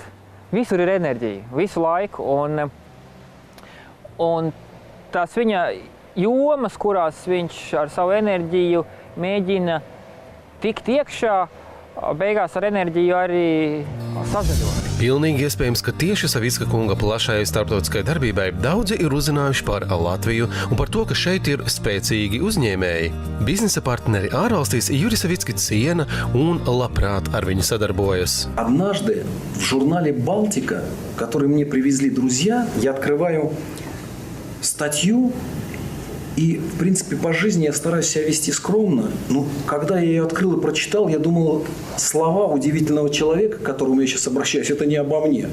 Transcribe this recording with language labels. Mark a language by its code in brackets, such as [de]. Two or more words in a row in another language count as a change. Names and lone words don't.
[lv] Visur ir enerģija, visu laiku. Un tās viņa jomas, kurās viņš ar savu enerģiju mēģina tikt iekšā, beigās ar enerģiju arī sazaļo. Pilnīgi iespējams, ka tieši Savicka kunga plašai starptautiskai darbībai daudzi ir uzzinājuši par Latviju un par to, ka šeit ir spēcīgi uzņēmēji. Biznesa partneri ārvalstīs Juris Savicki ciena un labprāt ar viņu sadarbojas. [ru] Однажды в журнале «Балтика», который мне привезли друзья, я открываю статью, и, в принципе, по жизни я стараюсь себя вести скромно. Но когда я ее открыл и прочитал, я думал, слова удивительного человека, к которому я сейчас обращаюсь, это не обо мне.